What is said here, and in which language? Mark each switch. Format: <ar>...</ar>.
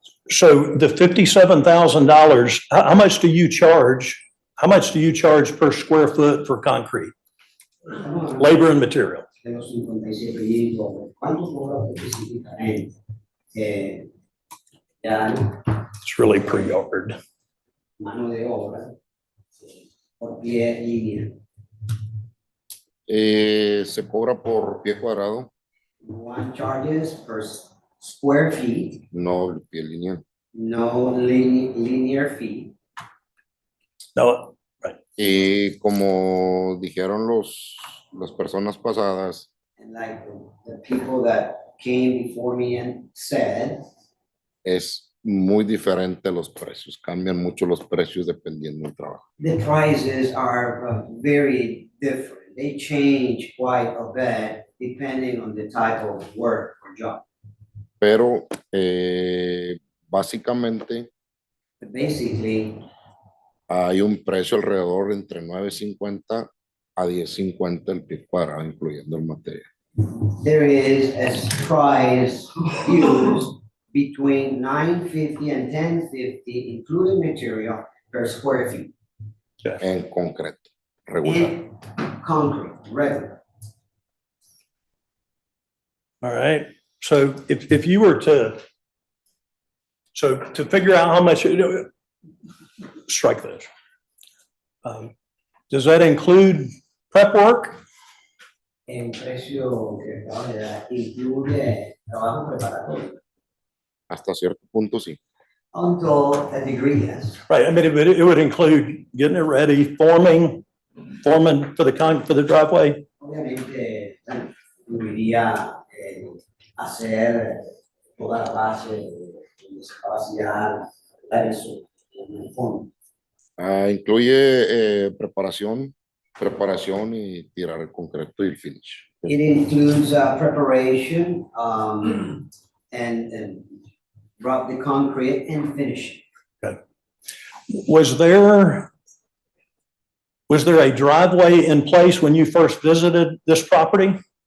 <en>So the $57,000, how much do you charge? How much do you charge per square foot for concrete? Labor and material.</en> <es>De los 57 ¿cuánto cobra específicamente? Ya</es> <en>It's really per yard.</en> <es>mano de obra, por pie línea. Se cobra por pie cuadrado,</es> <en>One charges per square feet,</en> <es>no pie lineal.</es> <en>no linear feet.</en> <es>No, Y como dijeron las personas pasadas,</es> <en>And like the people that came before me and said,</en> <es>es muy diferente los precios, cambian mucho los precios dependiendo del trabajo.</es> <en>the prices are very different. They change quite a bit depending on the type of work or job.</en> <es>Pero básicamente</es> <en>But basically,</en> <es>hay un precio alrededor entre 9.50 a 10.50 el pie cuadrado, incluyendo el material.</es> <en>there is a price used between $9.50 and $10.50, including material per square feet.</en> <es>En concreto, regular.</es> <en>In concrete, regular. all right. So if you were to figure out how much, strike this. Does that include prep work?</en> <es>El precio que acabo de dar incluye trabajo preparatorio. Hasta cierto punto sí.</es> <en>Until a degree, yes. Right, I mean, it would include getting it ready, forming for the driveway.</en> <es>Obviamente, incluiría hacer toda la base donde se va a vaciar, dar eso en el fondo. Incluye preparación y tirar el concreto y el finish.</es> <en>It includes preparation and rub the concrete and finish. Was there a driveway in place when you first visited this property?</en>